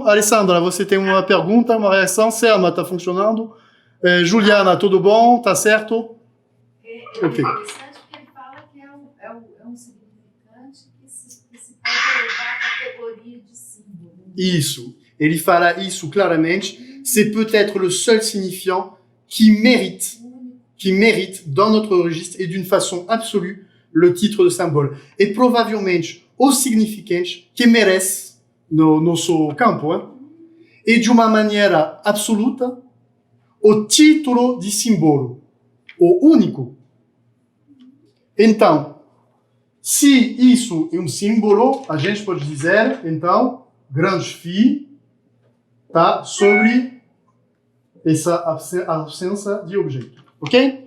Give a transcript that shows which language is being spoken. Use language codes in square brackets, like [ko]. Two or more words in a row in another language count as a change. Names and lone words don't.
[pt] Alessandra, você tem uma pergunta, uma reação? Selma, tá funcionando? Juliana, tudo bom? Tá certo? É interessante porque ele fala que é um significante que se pode elevar à categoria de símbolo. Isso. Ele fala isso claramente. [fr] C'est peut-être le seul signifiant qui mérite dans notre registre et d'une façon absolue le titre de symbole. [pt] E provavelmente o significante que merece no nosso campo, e de uma maneira absoluta o título de símbolo, o único. Então, se isso é um símbolo, a gente pode dizer, então, grande phi está sobre essa ausência de objeto, ok?